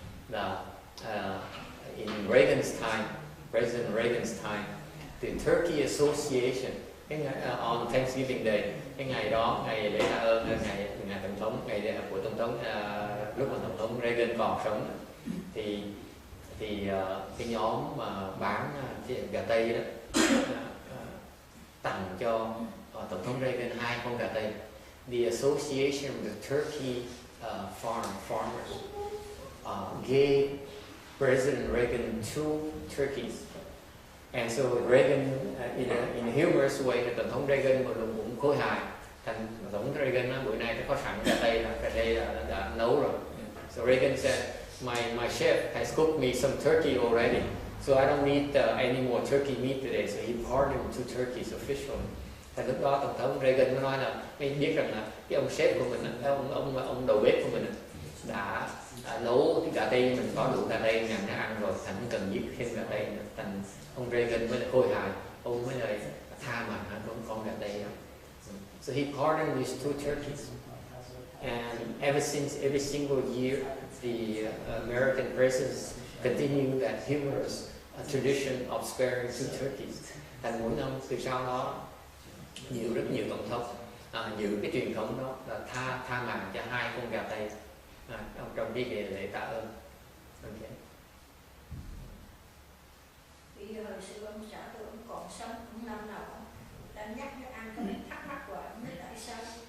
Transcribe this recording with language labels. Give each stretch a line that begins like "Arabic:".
Vietnamese: Là
English: in President Reagan's time, the Turkey Association, on Thanksgiving Day,
Vietnamese: cái ngày đó, ngày lễ tạ ơn, ngày tổng thống, ngày của tổng thống lúc mà tổng thống Reagan còn sống, thì cái nhóm mà bán gà Tây đó tặng cho tổng thống Reagan 2 con gà Tây.
English: The Association of the Turkey Farmers gave President Reagan 2 turkeys. And so Reagan, in a humorous way,
Vietnamese: tổng thống Reagan cũng khôi hài. Thành tổng thống Reagan bữa nay nó có sẵn gà Tây đã nấu rồi.
English: So Reagan said, my chef has cooked me some turkey already, so I don't need any more turkey meat today. So he pardoned 2 turkeys officially.
Vietnamese: Thành lúc đó tổng thống Reagan mới nói là mình biết rằng là cái ông chef của mình, ông đầu bếp của mình đã nấu cái gà Tây, mình có đủ gà Tây nhằm để ăn rồi, thành không cần giết thêm gà Tây nữa. Thành ông Reagan mới là khôi hài, ông mới là tha mạng con gà Tây đó.
English: So he pardoned these 2 turkeys, and every single year the American presidents continue that humorous tradition of sparing 2 turkeys.
Vietnamese: Thành mỗi năm từ sau đó rất nhiều tổng thống giữ cái truyền thống đó là tha mạng cho 2 con gà Tây trong cái lễ tạ ơn.
English: Okay.
Vietnamese: Vì hồi xưa ông xã tôi ông còn sống, ông năm nào ông ta nhắc nó ăn cái mình thắc mắc hoài, không biết tại sao.